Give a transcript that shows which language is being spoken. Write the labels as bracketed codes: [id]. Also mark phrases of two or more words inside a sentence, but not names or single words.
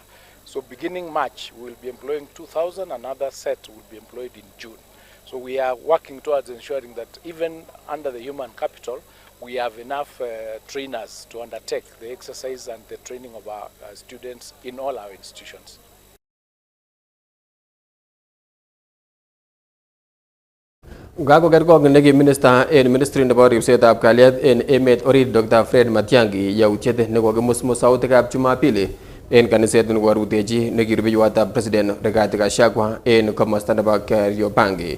[en] So beginning March, we will be employing 2,000, another set will be employed in June. So we are working towards ensuring that even under the human capital, we have enough trainers to undertake the exercise and the training of our students in all our institutions. [kln] Kakokerkong neki minister en ministry nebo ripsetab kalyet en emet orit Dr. Fred Matiang'i yautiet nekokimusmus sautikab Jumapili en kaniset nekorutechi nekirubeiwotab president Rigathi Gachagua en komosta nebo Kariobangi.